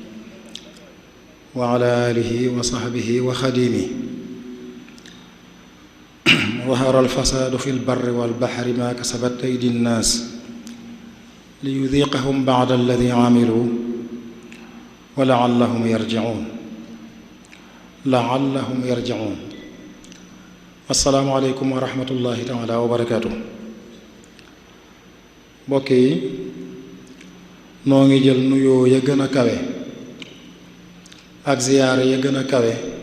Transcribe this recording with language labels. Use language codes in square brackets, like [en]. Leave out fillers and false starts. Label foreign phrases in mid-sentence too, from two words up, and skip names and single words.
[ar] وعلى آله وصحبه وخديمه ظهر الفساد في البر والبحر ما كسبت أيدي الناس ليذيقهم بعد الذي عملوا ولعلهم يرجعون السلام عليكم ورحمة الله تعالى وبركاته. [wo] mbokk yi noo ngi jël nuyoo ya gën a kawe ak ziyaare ya gën a kawe